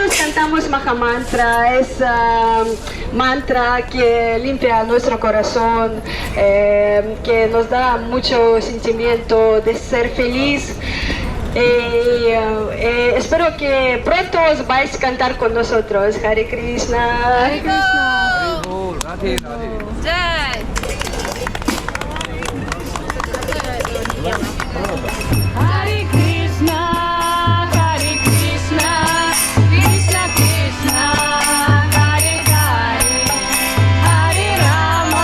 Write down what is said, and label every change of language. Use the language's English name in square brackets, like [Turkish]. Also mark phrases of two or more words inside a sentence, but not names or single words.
[Spanish] cantamos Mahamantra, es mantra que limpia nuestro corazón, que nos da mucho sentimiento de ser feliz. Espero que pronto os vais a cantar con nosotros. [Sanskrit] हरे कृष्ण. हरे कृष्ण. राधे राधे. Jai. हरे कृष्ण हरे कृष्ण कृष्ण कृष्ण हरे हरे हरे राम,